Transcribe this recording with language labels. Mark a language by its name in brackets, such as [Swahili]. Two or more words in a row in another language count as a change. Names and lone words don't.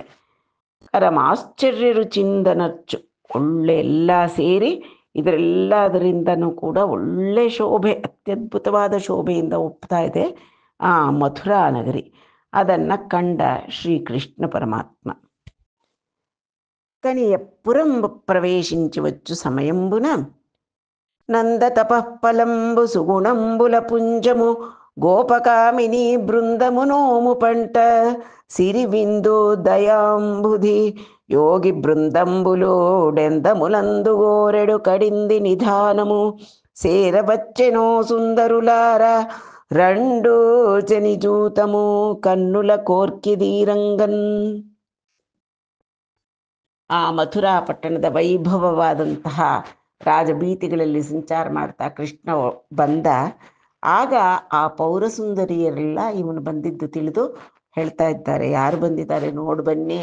[Kannada] ಆಶ್ಚರ್ಯರು ಚಿಂದನರ್ಚು, ಒಳ್ಳೆ ಎಲ್ಲ ಸೇರಿ ಇದರೆಲ್ಲದರಿಂದನೂ ಕೂಡ ಒಳ್ಳೆ ಶೋಭೆ, ಅತ್ಯದ್ಭುತವಾದ ಶೋಭೆಯಿಂದ ಒಪ್ತಾ ಇದೆ ಆ ಮಥುರಾ ನಗರಿ. ಅದನ್ನು ಕಂಡ ಶ್ರೀಕೃಷ್ಣ ಪರಮಾತ್ಮ [Telugu] కనియ పురంబు ప్రవేశించవచ్చు సమయంబున నంద తపఃఫలంబు సుగుణంబుల పుంజము గోపకామిని బృందము నోము పంట సిరి విందు దయాంబుధి యోగి బృందంబులో డెందములందు గోరెడు కడింది నిధానము సేరవచ్చెనో సుందరులార రండు జనిజూతము కన్నుల కోర్కిదీరంగన్. [Kannada] ಆ ಮಥುರಾ ಪಟ್ಟಣದ ವೈಭವವಾದಂತಹ ರಾಜಬೀತಿಗಳಲ್ಲಿ ಸಂಚಾರ ಮಾಡ್ತಾ ಕೃಷ್ಣ ಬಂದ. ಆಗ ಆ ಪೌರಸುಂದರಿಯರೆಲ್ಲ ಇವನು ಬಂದಿದ್ದು ತಿಳಿದು ಹೇಳ್ತಾ ಇದ್ದಾರೆ, ಯಾರು ಬಂದಿದ್ದಾರೆ ನೋಡು ಬನ್ನಿ.